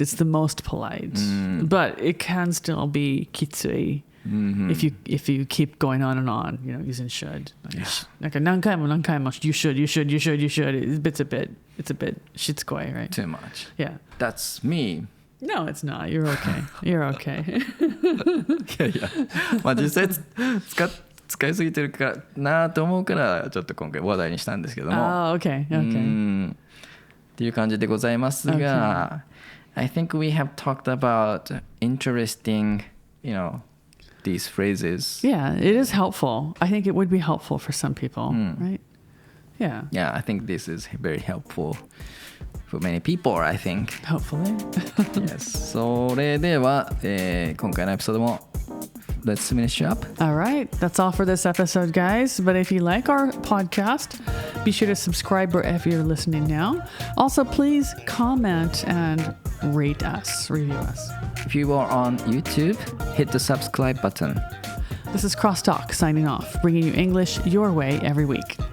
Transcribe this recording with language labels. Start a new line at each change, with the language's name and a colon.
English: It's the most polite. But it can still be kitsui if you keep going on and on, you know, using should. Like,
Japanese: 何回も
English: you should. It's a bit shitsukoi, right? Too much. Yeah. That's me. No, it's not. You're okay. You're okay.
Japanese: いやいや、まあ実際使いすぎてるかなと思うからちょっと今回話題にしたんですけども。
English: Okay. Okay.
Japanese: っていう感じでございますが、
English: I think we have talked about interesting, you know, these phrases. Yeah, it is helpful. I think it would be helpful for some people, right? Yeah. Yeah, I think this is very helpful for many people, I think. Hopefully. Yes.
Japanese: それでは、今回のエピソードも
English: Let's finish up. All right. That's all for this episode, guys. But if you like our podcast, be sure to subscribe wherever you're listening now. Also, please comment and rate us, review us. If you are on YouTube, hit the subscribe button. This is CrossTalk signing off, bringing you English your way every week.